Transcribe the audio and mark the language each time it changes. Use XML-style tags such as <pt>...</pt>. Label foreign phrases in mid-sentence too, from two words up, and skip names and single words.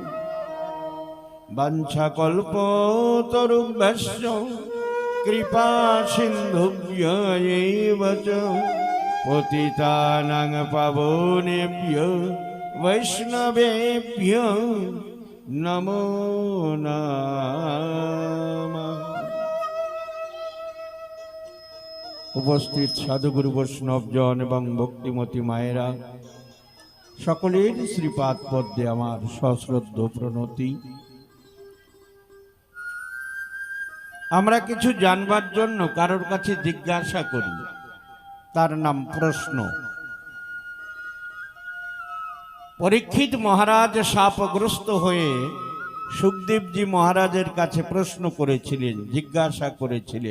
<sa>वाञ्छाकल्पतरुभ्यश्च कृपा सिन्धुभ्य एव च पतितानां पावनेभ्यो वैष्णवेभ्यो नमो नमः।</sa> <bn>উপস্থিত সাধুগুরু বৈষ্ণবজন এবং ভক্তিমতী মায়েরা সকলের শ্রীপাদ পদ্মে আমার সশ্রদ্ধ প্রণতি। আমরা কিছু জানবার জন্য কারোর কাছে জিজ্ঞাসা করি, তার নাম প্রশ্ন। পরীক্ষিত মহারাজ শাপগ্রস্ত হয়ে সুখদেবজি মহারাজের কাছে প্রশ্ন করেছিলেন, জিজ্ঞাসা করেছিলেন।</bn>